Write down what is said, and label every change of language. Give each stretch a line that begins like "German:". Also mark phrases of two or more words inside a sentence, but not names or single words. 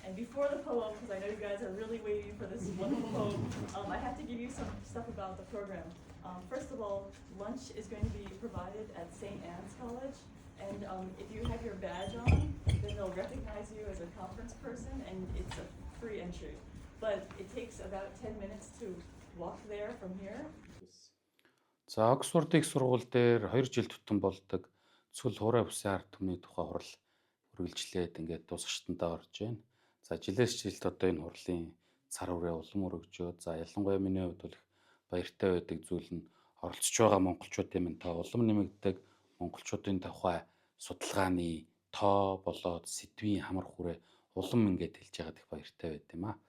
English: before the poem, because I know you guys are really waiting for this wonderful poem, I have to give you some stuff about the program. First of all, lunch is going to be provided at St. Anne's College, and if you have your badge on, then they'll recognize you as a conference person, and it's a free entry. But it takes about 10 minutes to walk there from here.
Mongolian: За Оксфорд их сургууль дээр 2 жил тутам болдог цүл хураа бүсийн ард түмний тухай хурал үргэлжлээд ингээд дуусгачтандаа орж байна. За жилээс жилд одоо энэ хурлын цар хүрээ улам өргөжөөд за ялангуяа миний хувьд бол баяртай байдаг зүйл нь оролцож байгаа монголчуудын минь тоо улам нэмэгддэг монголчуудын тухай судалгааны тоо болоод сэдвийн хамар хүрээ улам ингээд хэлж байгаад их баяртай байд юм аа.